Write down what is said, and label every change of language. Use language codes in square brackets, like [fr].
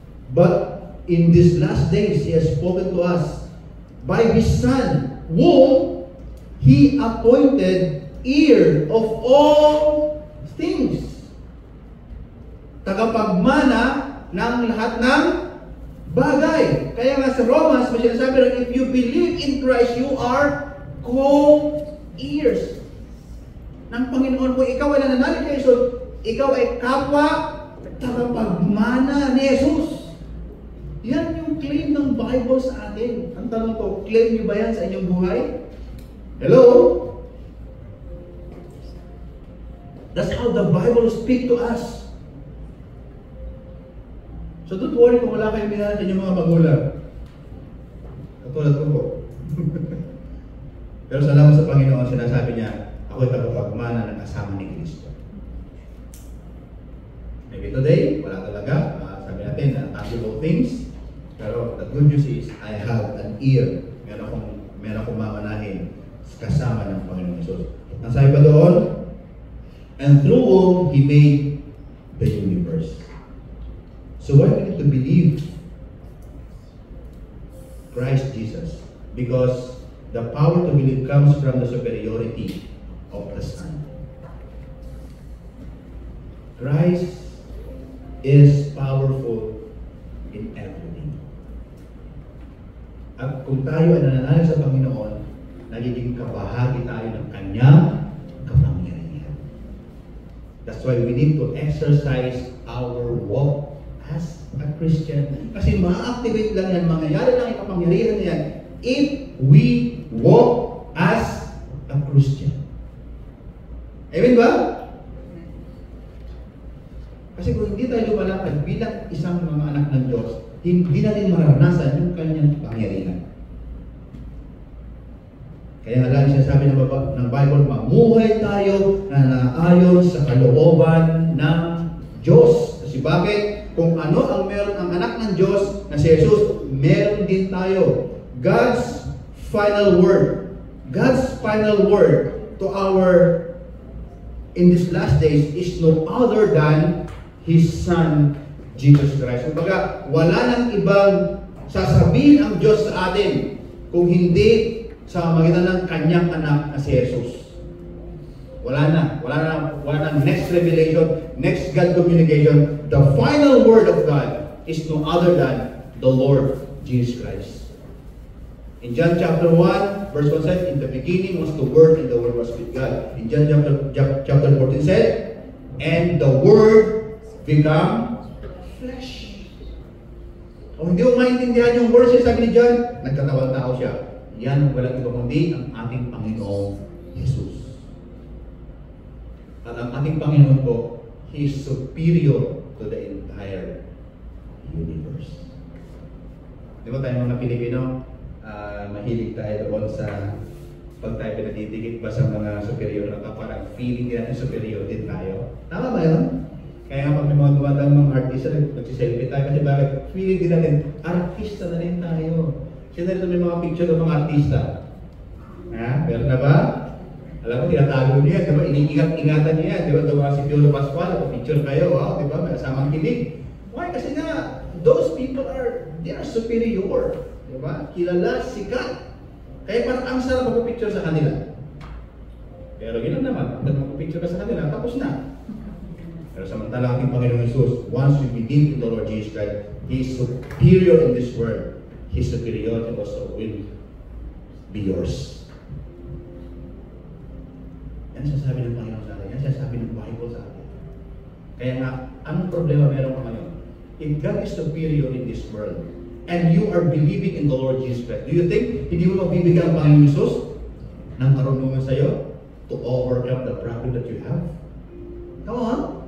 [en] But in these last days, He has spoken to us by His Son, whom He appointed heir of all things. [tl] Tagapagmana ng lahat ng bagay. Kaya nga sa Romans, may sinasabi rin, [en] if you believe in Christ, you are co-heirs [tl] ng Panginoon. Kung ikaw ay nananalig kay Jesus, ikaw ay kapwa tagapagmana ni Jesus. Yan yung claim ng Bible sa atin. Ang tanong ko, claim niyo ba yan sa inyong buhay? [en] Hello? That's how the Bible speaks to us. So don't worry [tl] kung wala kayong minahal sa inyong mga magulang. Katulad ko po. Pero salamat sa Panginoon, sinasabi niya, ako ay tagapagmana ng kasama ni Kristo. [en] Maybe today, [tl] wala talaga. Sabi natin, [en] tangible things. Pero the good news is, I have an ear. [tl] Meron akong mamanahin kasama ng Panginoon Jesus. Ang sabi pa doon, [en] and through whom He made the universe. So why we need to believe Christ Jesus? Because the power to believe comes from the superiority of the Son. Christ is powerful in everything. [tl] At kung tayo ay nananalig sa Panginoon, nagiging kabahagi tayo ng Kanyang kapangyarihan. [en] That's why we need to exercise our walk as a Christian. [tl] Kasi ma-activate lang yan, mangyayari lang yung kapangyarihan yan [en] if we walk as a Christian. [tl] Amen ba? Kasi kung hindi tayo lumalakad bilang isang mga anak ng Diyos, hindi natin mararanasan yung Kanyang kapangyarihan. Kaya nga lang siya sabi ng Bible, mamuhay tayo na naayon sa kalooban ng Diyos. Kasi bakit? Kung ano ang meron ang anak ng Diyos na si Jesus, meron din tayo. [en] God's final word. God's final word to our in these last days is no other than His Son, Jesus Christ. [tl] Kumbaga, wala nang ibang sasabihin ang Diyos sa atin kung hindi sa magitan ng Kanyang anak na si Jesus. Wala na [en] next revelation, next God communication. The final word of God is no other than the Lord Jesus Christ. In John chapter 1, verse 1 said, in the beginning was the Word, and the Word was with God. In John chapter 14 said, and the Word become flesh. [tl] Kung hindi mo maintindihan yung verse, sabi ni John, nagkatawang tao siya. Yan, walang iba kundi ang ating Panginoong Jesus. At ang ating Panginoon po, [en] He is superior to the entire universe. [tl] Di ba tayo mga Pilipino, mahilig tayo doon sa pag tayo pinatitigit ba sa mga superior na parang feeling natin superior din tayo. Tama ba yun? Kaya nga pag may mga dumadang mga artista, nagsiselfie tayo kasi bakit? Feeling din natin, artista na rin tayo. Sino rin may mga picture ng mga artista? Ha? Meron na ba? Alam mo, tinatago niya, di ba? Iniingat-ingatan niya, di ba? Diba si Piolo Pascual, picture kayo, wow, di ba? May asamang kilig. Why? Kasi nga, [en] those people they are superior. [tl] Di ba? Kilala, sikat. Kaya parang ang sarap magpapicture sa kanila. Pero yun lang naman, pag magpapicture ka sa kanila, tapos na. Pero samantala ating Panginoon [en] Jesus, once we believe in the Lord Jesus Christ, He is superior in this world. His superiority also will be yours. [tl] Yan sasabi ng Panginoon sa atin. Yan sasabi ng Bible sa atin. Kaya nga, anong problema meron ka ngayon? [en] If God is superior in this world, and you are believing in the Lord Jesus Christ, do you think [tl] hindi mo mabibigyan ang Panginoon Jesus ng karunungan sa iyo [en] to overcome the problem that you have? Come on!